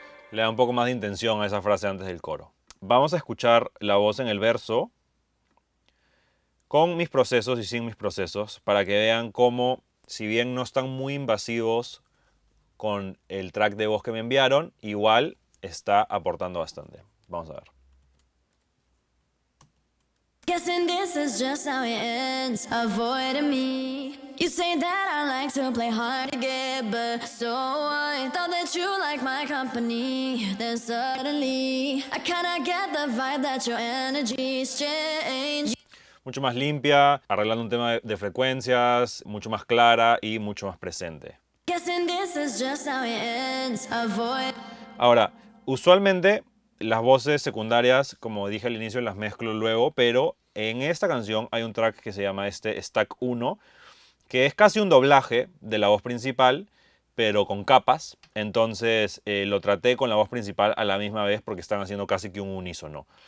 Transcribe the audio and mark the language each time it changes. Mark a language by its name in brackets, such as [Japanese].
[Spanish] Le da un poco más de intención a esa frase antes del coro. Vamos a escuchar la voz en el verso con mis procesos y sin mis procesos para que vean cómo, si bien no están muy invasivos con el track de voz que me enviaron, igual está aportando bastante. Vamos a ver. [English] Guessing this is just how it ends, avoiding me. You say that I like to play hard to get, but so I thought that you like my company. Then suddenly, I kinda get the vibe that your energy's changed. [Spanish] Mucho más limpia, arreglando un tema de frecuencias, mucho más clara y mucho más presente. [English] Guessing this is just how it ends, avoid. [Spanish] Ahora, usualmente las voces secundarias, como dije al inicio, las mezclo luego, pero en esta canción hay un track que se llama Stack 1, que es casi un doblaje de la voz principal, pero con capas. Entonces lo traté con la voz principal a la misma vez porque están haciendo casi que un unísono.